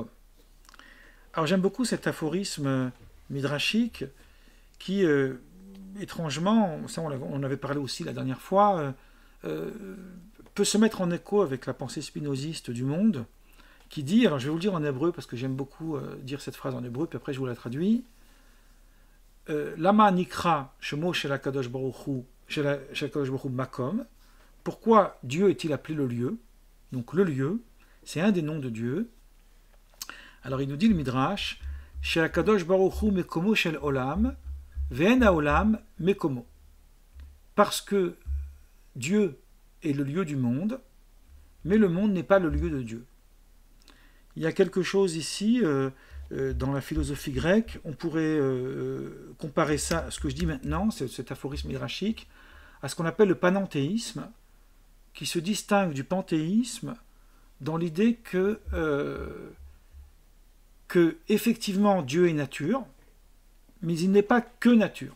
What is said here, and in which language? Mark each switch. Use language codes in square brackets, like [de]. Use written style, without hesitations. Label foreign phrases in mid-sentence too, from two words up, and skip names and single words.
[fr] Alors j'aime beaucoup cet aphorisme midrashique qui, étrangement, ça on avait parlé aussi la dernière fois, peut se mettre en écho avec la pensée spinoziste du monde, qui dit, alors je vais vous le dire en hébreu parce que j'aime beaucoup dire cette phrase en hébreu, puis après je vous la traduis, [he] למה נקרא שמו של הקדוש ברוך הוא מקום. [fr] Pourquoi Dieu est-il appelé le lieu? Donc le lieu, c'est un des noms de Dieu. Alors il nous dit le Midrash, [he] של הקדוש ברוך הוא מקומו של עולם ואין העולם מקומו. [fr] Parce que Dieu est le lieu du monde, mais le monde n'est pas le lieu de Dieu. Il y a quelque chose ici, dans la philosophie grecque, on pourrait comparer ça à ce que je dis maintenant, cet aphorisme midrashique, à ce qu'on appelle le panenthéisme, qui se distingue du panthéisme dans l'idée que effectivement Dieu est nature, mais il n'est pas que nature.